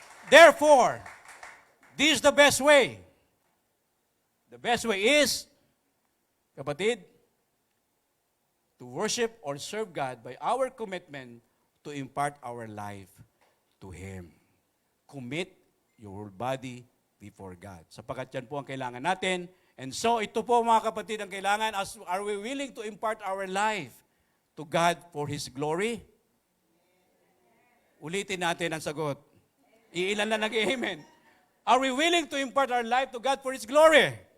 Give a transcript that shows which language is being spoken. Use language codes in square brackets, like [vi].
[en] Therefore, this is the best way. The best way is, kapatid, to worship or serve God by our commitment to impart our life to Him. Commit your whole body before God. [tl] Sapagkat yan po ang kailangan natin. [en] And so, [tl] ito po mga kapatid ang kailangan. [en] Are we willing to impart our life to God for His glory? [tl] Ulitin natin ang sagot. Iilan na nag-amen. [en] Are we willing to impart our life to God for His glory?